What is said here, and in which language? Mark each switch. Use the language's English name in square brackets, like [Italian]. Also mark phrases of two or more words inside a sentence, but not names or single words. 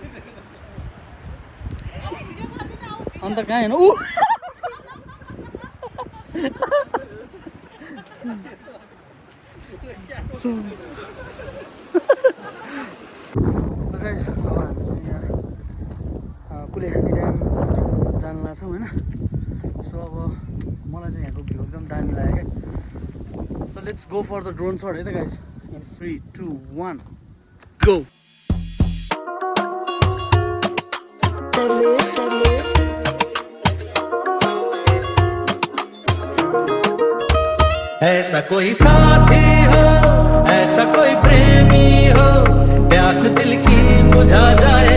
[Nepali] अन्त कहाँ हेर्नु ऊ कुलेखानी ड्याम जान लाग्छौँ होइन. सो अब मलाई चाहिँ यहाँको भ्यू एकदम दामी लाग्यो क्या. [English] so let's go for the drone shot [Nepali] है त [English] गाइस. in 3, 2, 1 go. [Hindi] ऐसा कोई साथी हो, ऐसा कोई प्रेमी हो, प्यास दिल की बुझा जाए.